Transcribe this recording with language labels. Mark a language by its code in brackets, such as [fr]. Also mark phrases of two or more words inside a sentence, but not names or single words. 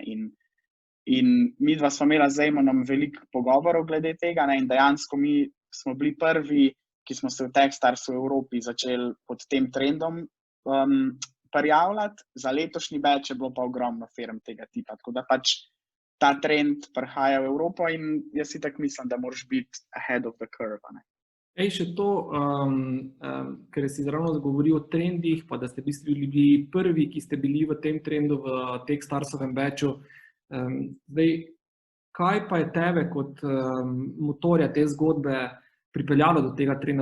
[sl] In mi dva smo imela z Eamonom veliko pogovorov glede tega, in dejansko mi smo bili prvi, ki smo se v Techstars v Evropi začeli pod tem trendom prijavljati. Za letošnji batch je bilo pa ogromno firm tega tipa, tako da pač ta trend prihaja v Evropo in jaz si tako mislim, da moraš biti [en] ahead of the curve. [sl] Še to, ker si ravno govoril o trendih, pa da ste bili prvi, ki ste bili v tem trendu v Techstarsovem batchu. Zdaj, kaj pa je tebe kot motorja te zgodbe pripeljalo do tega trenda?